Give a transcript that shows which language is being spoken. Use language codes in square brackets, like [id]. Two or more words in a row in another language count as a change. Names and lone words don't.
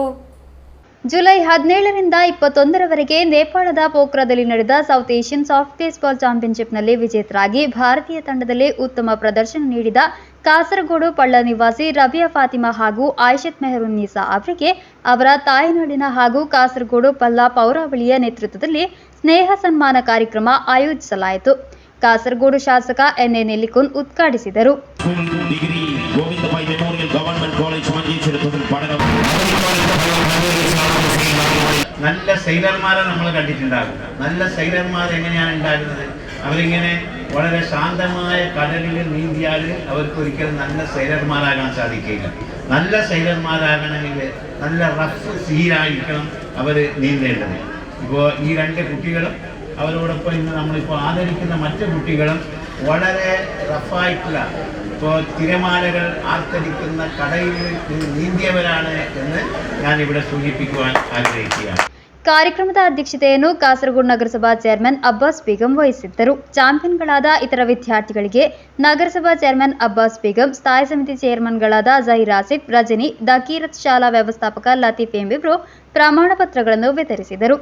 [kn] ಜುಲೈ 17ರಿಂದ 21ರವರೆಗೆ ನೇಪಾಳದ ಪೋಖ್ರಾದಲ್ಲಿ ನಡೆದ ಸೌತ್ ಏಷ್ಯನ್ ಸಾಫ್ಟ್ ಬೇಸ್ಬಾಲ್ ಚಾಂಪಿಯನ್ಶಿಪ್ನಲ್ಲಿ ವಿಜೇತರಾಗಿ ಭಾರತೀಯ ತಂಡದಲ್ಲಿ ಉತ್ತಮ ಪ್ರದರ್ಶನ ನೀಡಿದ ಕಾಸರಗೋಡು ಪಳ್ಳ ನಿವಾಸಿ ರಬಿಯಾ ಫಾತಿಮಾ ಹಾಗೂ ಆಯಿಷತ್ ಮೆಹರುನ್ನಿಸಾ ಅವರಿಗೆ ಅವರ ತಾಯ್ನಾಡಿನ ಹಾಗೂ ಕಾಸರಗೋಡು ಪಳ್ಳ ಪೌರಾವಳಿಯ ನೇತೃತ್ವದಲ್ಲಿ ಸ್ನೇಹ ಸನ್ಮಾನ ಕಾರ್ಯಕ್ರಮ ಆಯೋಜಿಸಲಾಯಿತು. ಕಾಸರಗೋಡು ಶಾಸಕ ಎನ್ಎ ನಿಲಿಕುನ್ ಉದ್ಘಾಟಿಸಿದರು. [ml] നല്ല സൈലർമാരെ നമ്മൾ കണ്ടിട്ടുണ്ടാകും. നല്ല സൈലർമാർ എങ്ങനെയാണ് ഉണ്ടാകുന്നത്? അവരിങ്ങനെ വളരെ ശാന്തമായ കടലിൽ നീന്തിയാൽ അവർക്ക് ഒരിക്കലും നല്ല സൈലർമാരാകാൻ സാധിക്കില്ല. നല്ല സൈലർമാരാകണമെങ്കിൽ നല്ല റഫ് സീലായിരിക്കണം അവർ നീന്തേണ്ടത്. ഇപ്പോൾ ഈ രണ്ട് കുട്ടികളും അവരോടൊപ്പം ഇന്ന് നമ്മളിപ്പോൾ ആദരിക്കുന്ന മറ്റു കുട്ടികളും വളരെ റഫായിട്ടുള്ള, ഇപ്പോൾ തിരമാലകൾ ആർത്തടിക്കുന്ന കടയിൽ നീന്തിയവരാണ് എന്ന് ഞാനിവിടെ സൂചിപ്പിക്കുവാൻ ആഗ്രഹിക്കുകയാണ്. [kn] ಕಾರ್ಯಕ್ರಮದ ಅಧ್ಯಕ್ಷತೆಯನ್ನು ಕಾಸರಗೋಡು ನಗರಸಭಾ ಚೇರ್ಮನ್ ಅಬ್ಬಾಸ್ ಬೇಗಂ ವಹಿಸಿದ್ದರು. ಚಾಂಪಿಯನ್ಗಳಾದ ಇತರ ವಿದ್ಯಾರ್ಥಿಗಳಿಗೆ ನಗರಸಭಾ ಚೇರ್ಮನ್ ಅಬ್ಬಾಸ್ ಬೇಗಂ, ಸ್ಥಾಯಿ ಸಮಿತಿ ಚೇರ್ಮನ್ಗಳಾದ ಜಹೀರ್ ಆಸಿಫ್, ರಜನಿ, ದಕೀರತ್ ಶಾಲಾ ವ್ಯವಸ್ಥಾಪಕ ಲತೀಫ್ ಎಂಬಿವರು ಪ್ರಮಾಣ ಪತ್ರಗಳನ್ನು ವಿತರಿಸಿದರು.